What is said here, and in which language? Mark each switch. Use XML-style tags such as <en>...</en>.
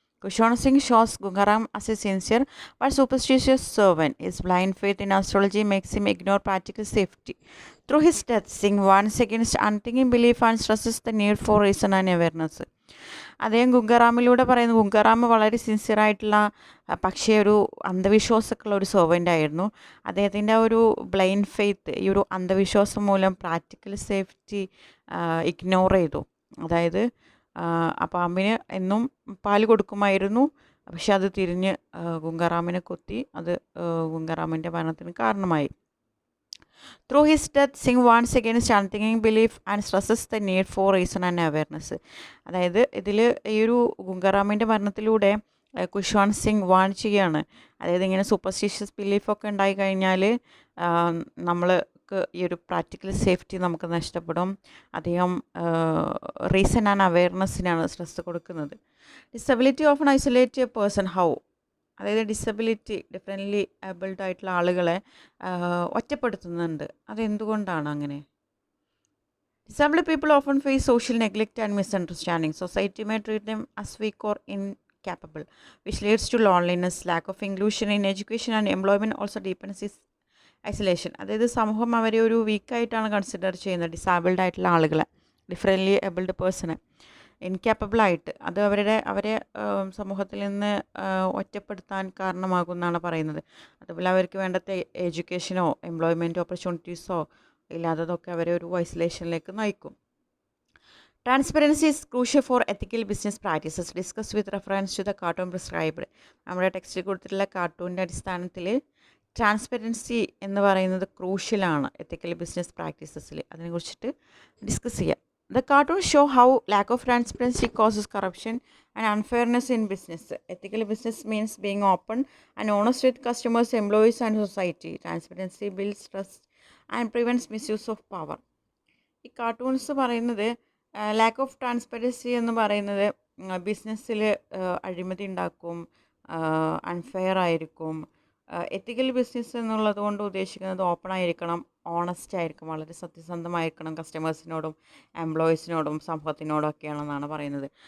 <en>Kushwan Singh shows Gungaram as a sincere but superstitious servant. His blind faith in astrology makes him ignore practical safety. Through his death, Singh warns against unthinking belief and stresses the need for reason and awareness.</en> <ml>അദ്ദേഹം ഗുംഗാറാമിലൂടെ പറയുന്നത്, ഗുംഗാറാം വളരെ സിൻസിയറായിട്ടുള്ള പക്ഷേ ഒരു അന്ധവിശ്വാസമൊക്കെയുള്ള ഒരു servant ആയിരുന്നു. അദ്ദേഹത്തിൻ്റെ ഒരു blind faith ഈ ഒരു അന്ധവിശ്വാസം മൂലം പ്രാക്ടിക്കൽ സേഫ്റ്റി ഇഗ്നോർ ചെയ്തു. അതായത് ആ പാമ്പിന് എന്നും പാല് കൊടുക്കുമായിരുന്നു, പക്ഷെ അത് തിരിഞ്ഞ് ഗുംഗാറാമിനെ കൊത്തി, അത് ഗുംഗാറാമിൻ്റെ മരണത്തിന് കാരണമായി.</ml> <en>Through his death, Singh warns against unthinking belief and stresses the need for reason and awareness.</en> <ml>അതായത് ഇതിൽ ഈ ഒരു ഗുംഗാറാമിൻ്റെ മരണത്തിലൂടെ കുശ്വാൻ സിംഗ് വാൺ ചെയ്യുകയാണ്. അതായത് ഇങ്ങനെ സൂപ്പർസ്റ്റിഷ്യസ് ബിലീഫൊക്കെ ഉണ്ടായി കഴിഞ്ഞാൽ നമ്മൾക്ക് ഈ ഒരു പ്രാക്ടിക്കൽ സേഫ്റ്റി നമുക്ക് നഷ്ടപ്പെടും. അദ്ദേഹം റീസൺ ആൻഡ് അവെയർനെസ്സിനാണ് സ്ട്രെസ് കൊടുക്കുന്നത്.</ml> <en>disability of isolate a person how,</en> <ml>അതായത് ഡിസബിലിറ്റി ഡിഫറെൻ്റ്ലി ഏബിൾഡ് ആയിട്ടുള്ള ആളുകളെ ഒറ്റപ്പെടുത്തുന്നുണ്ട്. അതെന്തുകൊണ്ടാണ് അങ്ങനെ?</ml> <en>Disabled people often face social neglect and misunderstanding. Society may treat them as weak or incapable, which leads to loneliness. Lack of inclusion in education and employment also deepens this isolation.</en> <ml>അതായത് സമൂഹം അവരെ ഒരു വീക്കായിട്ടാണ് consider ചെയ്യുന്നത്, ഡിസാബിൾഡ് ആയിട്ടുള്ള ആളുകളെ, differently abled പേഴ്സണെ ഇൻകാപ്പബിളായിട്ട്. അത് അവരെ സമൂഹത്തിൽ നിന്ന് ഒറ്റപ്പെടുത്താൻ കാരണമാകുമെന്നാണ് പറയുന്നത്. അതുപോലെ അവർക്ക് വേണ്ടത്തെ എഡ്യൂക്കേഷനോ എംപ്ലോയ്മെൻറ്റ് ഓപ്പർച്യൂണിറ്റീസോ ഇല്ലാത്തതൊക്കെ അവരെ ഒരു ഐസൊലേഷനിലേക്ക് നയിക്കും.</ml> <en>Transparency is crucial for ethical business practices discuss with reference to the cartoon prescribed.</en> <ml>നമ്മുടെ ടെക്സ്റ്റിൽ കൊടുത്തിട്ടുള്ള കാർട്ടൂണിൻ്റെ അടിസ്ഥാനത്തിൽ ട്രാൻസ്പെറൻസി എന്ന് പറയുന്നത് ക്രൂഷ്യലാണ് എത്തിക്കൽ ബിസിനസ് പ്രാക്ടീസസിൽ. അതിനെക്കുറിച്ചിട്ട് ഡിസ്കസ് ചെയ്യാം.</ml> <en>The cartoons show how lack of transparency causes corruption and unfairness in business. Ethical business means being open and honest with customers, employees, and society. Transparency builds trust and prevents misuse of power.</en> <ml>ഈ cartoons പറയുന്നത് lack of transparency എന്ന് പറയുന്നത് ബിസിനസ്സിൽ അഴിമതി ഉണ്ടാക്കും, unfair ആയിരിക്കും. എത്തിക്കൽ business എന്നുള്ളത് കൊണ്ട് ഉദ്ദേശിക്കുന്നത് ഓപ്പൺ ആയിരിക്കണം, ഓണസ്റ്റ് ആയിരിക്കും, വളരെ സത്യസന്ധമായിരിക്കണം കസ്റ്റമേഴ്സിനോടും എംപ്ലോയീസിനോടും സമൂഹത്തിനോടും ഒക്കെയാണെന്നാണ് പറയുന്നത്.</ml>